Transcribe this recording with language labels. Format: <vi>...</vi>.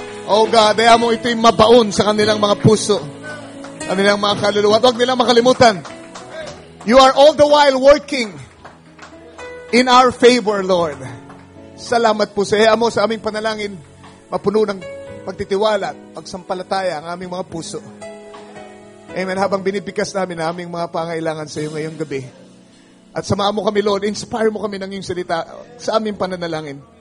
<tl>Oh God, daya mo ito'y mabaon sa kanilang mga puso, kanilang mga kaluluwa. Huwag nilang makalimutan.</tl> <en>You are all the while working in our favor, Lord.</en> <tl>Salamat po sa iya mo sa aming panalangin, mapuno ng pagtitiwala at pagsampalataya ang aming mga puso. Amen. Habang binibikas namin ang aming mga pangailangan sa iyo ngayong gabi. At samahan mo kami, Lord. Inspire mo kami ng iyong salita sa aming pananalangin.</tl>